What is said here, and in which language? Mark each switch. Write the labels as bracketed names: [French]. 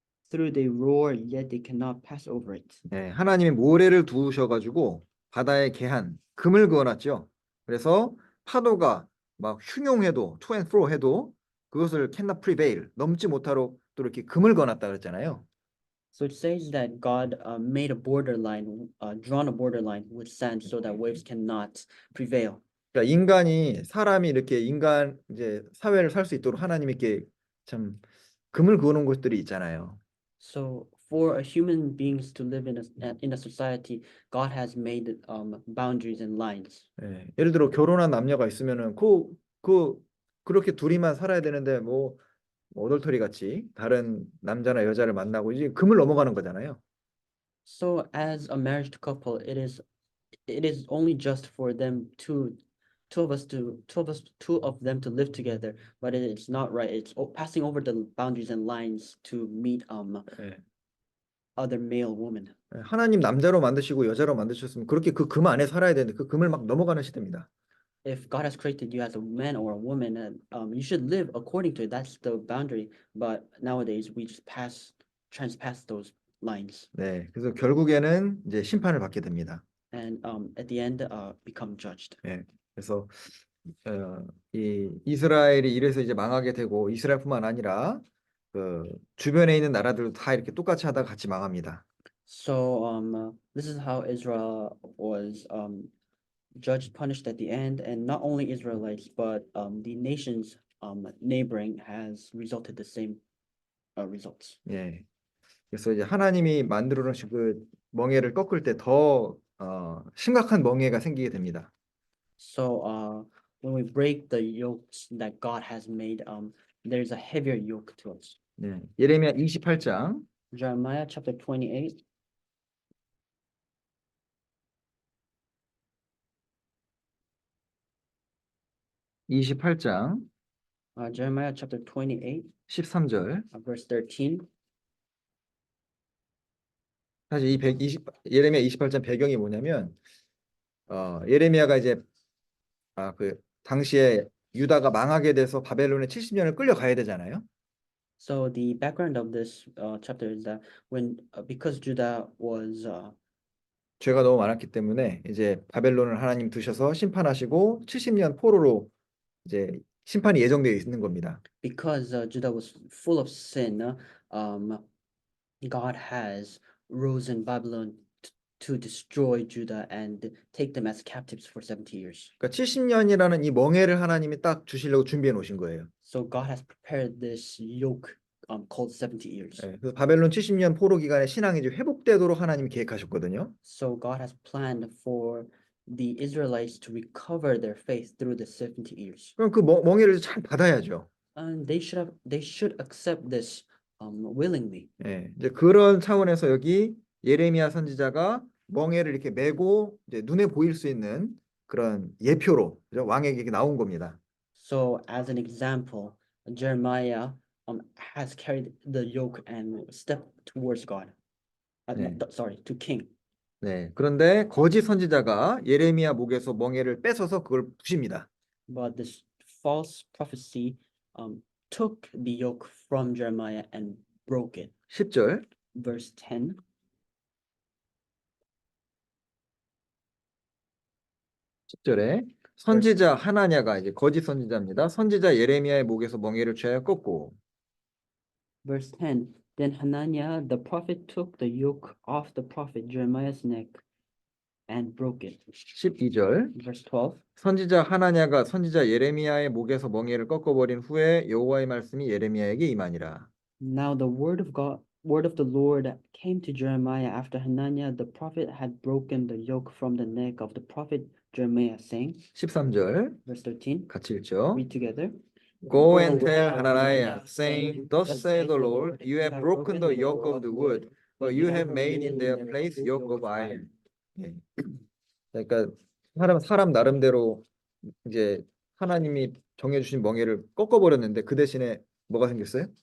[English] Through they roar, yet they cannot pass over it. [Korean] 하나님이 모래를 두셔가지고 바다의 계한, 금을 그어놨죠. 그래서 파도가 막 흉용해도 [English] to and fro [Korean] 해도 그것을 [English] cannot prevail [Korean] 넘지 못하도록 또 이렇게 금을 그어놨다 그랬잖아요. [English] So it says that God made a borderline, drawn a borderline with sand so that waves cannot prevail. [Korean] 그러니까 사람이 이렇게 인간 이제 사회를 살 수 있도록 하나님이 이렇게 참 금을 그어놓은 곳들이 있잖아요. [English] So for a human beings to live in a society, God has made boundaries and lines. [Korean] 예를 들어 결혼한 남녀가 있으면은 그렇게 둘이만 살아야 되는데 뭐 어덜터리 같이 다른 남자나 여자를 만나고 이제 금을 넘어가는 거잖아요. [English] So as a married couple, it is only just for them two of them to live together, but it's not right. It's passing over the boundaries and lines to meet other male women. [Korean] 하나님 남자로 만드시고 여자로 만드셨으면 그렇게 그 금 안에 살아야 되는데 그 금을 막 넘어가는 시대입니다. [English] If God has created you as a man or a woman, you should live according to it. That's the boundary. But nowadays we just transpass those lines. [Korean] 그래서 결국에는 이제 심판을 받게 됩니다. [English] And at the end, become judged. [Korean] 그래서 이 이스라엘이 이래서 이제 망하게 되고 이스라엘뿐만 아니라 그 주변에 있는 나라들도 다 이렇게 똑같이 하다가 같이 망합니다. [English] So this is how Israel was judged, punished at the end, and not only Israelites, but the nations neighboring has resulted the same results. [Korean] 그래서 이제 하나님이 만들어 놓으신 그 멍에를 꺾을 때 더 심각한 멍에가 생기게 됩니다. [English] So when we break the yokes that God has made, there's a heavier yoke to us. [Korean] 네. 예레미야 28장 [English] Jeremiah chapter 28, [Korean] 28장 [English] Jeremiah chapter 28, [Korean] 13절. [English] verse 13. [Korean] 사실 이 120 예레미야 28장 배경이 뭐냐면 예레미야가 이제 그 당시에 유다가 망하게 돼서 바벨론에 70년을 끌려가야 되잖아요. [English] So the background of this chapter is that when because Judah was [Korean] 죄가 너무 많았기 때문에 이제 바벨론을 하나님 두셔서 심판하시고 70년 포로로 이제 심판이 예정되어 있는 겁니다. [English] because Judah was full of sin, God has risen Babylon to destroy Judah and take them as captives for 70 years. [Korean] 그러니까 70년이라는 이 멍에를 하나님이 딱 주시려고 준비해 놓으신 거예요. [English] So God has prepared this yoke called 70 years. [Korean] 예, 그래서 바벨론 70년 포로 기간에 신앙이 이제 회복되도록 하나님이 계획하셨거든요. [English] So God has planned for the Israelites to recover their faith through the 70 years. [Korean] 그럼 그 멍에를 잘 받아야죠. [English] And they should accept this willingly. [Korean] 예, 이제 그런 차원에서 여기 예레미야 선지자가 멍에를 이렇게 메고 이제 눈에 보일 수 있는 그런 예표로 그죠? 왕에게 이렇게 나온 겁니다. [English] So as an example, Jeremiah has carried the yoke and stepped towards God. [Korean] 네. [English] To king. [Korean] 네, 그런데 거짓 선지자가 예레미야 목에서 멍에를 뺏어서 그걸 부십니다. [English] But this false prophecy took the yoke from Jeremiah and broke it. [Korean] 10절. [English] Verse 10. [Korean] 10절에 선지자 하나냐가 이제 거짓 선지자입니다. 선지자 예레미야의 목에서 멍에를 취하여 꺾고 [English] Verse 10. Then Hananiah the prophet took the yoke off the prophet Jeremiah's neck and broke it. [Korean] 12절. [English] Verse 12. [Korean] 선지자 하나냐가 선지자 예레미야의 목에서 멍에를 꺾어버린 후에 여호와의 말씀이 예레미야에게 임하니라. [English] Now the word of the Lord came to Jeremiah after Hananiah the prophet had broken the yoke from the neck of the prophet Jeremiah, saying, [Korean] 13절 [English] verse 13, [Korean] 같이 읽죠. [English] read together. Go and tell Hananiah, saying, Thus saith the Lord, you have broken the yoke of the wood, but you have made in their place yoke of iron. [Korean] 예. 그러니까 사람 나름대로 이제 하나님이 정해주신 멍에를 꺾어버렸는데 그 대신에 뭐가 생겼어요?